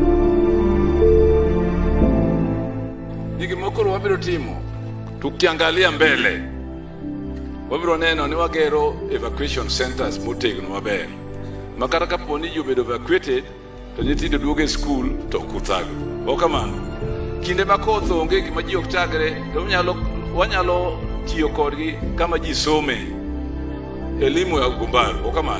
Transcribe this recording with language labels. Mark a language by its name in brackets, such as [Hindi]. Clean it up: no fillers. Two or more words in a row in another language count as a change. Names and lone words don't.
[Luo (Kenya and Tanzania)] Ni gimokoro wabiro timo, tukiangalia mbele, wabiro neno ni wagero [English] evacuation centers [Luo (Kenya and Tanzania)] motegno maber. Makata kapo ni jobedo evacuated, to nyithindo duogo e skul to kuthago. Ok kamano. Kinde ma koth onge gima ji ok tagre, to wanyalo tiyo kodgi kama ji some elimu ya Gumbaru. Ok kamano.